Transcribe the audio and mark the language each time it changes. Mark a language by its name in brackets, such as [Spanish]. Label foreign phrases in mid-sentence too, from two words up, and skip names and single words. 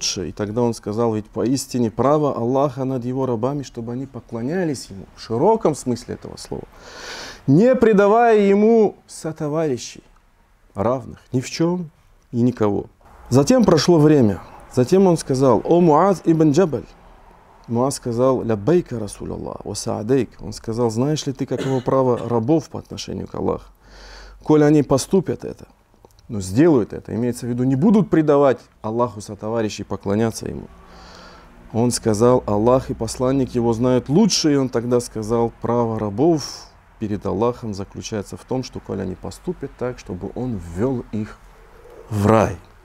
[Russian] И тогда он сказал: ведь поистине право Аллаха над его рабами, чтобы они поклонялись ему, в широком смысле этого слова, не предавая ему сотоварищей, равных ни в чем и никого. Затем прошло время. Затем он сказал: о Муаз ибн Джабаль. Муаз сказал: [Arabic] لبيك رسول الله وسعديك. [Russian] Он сказал: знаешь ли ты, каково право рабов по отношению к Аллаху? Коль они поступят это, но сделают это, имеется в виду, не будут предавать Аллаху сотоварищей, поклоняться ему. Он сказал: Аллах и посланник его знают лучше. И он тогда сказал: право рабов перед Аллахом заключается в том, что коль они поступят так, чтобы он ввел их в рай.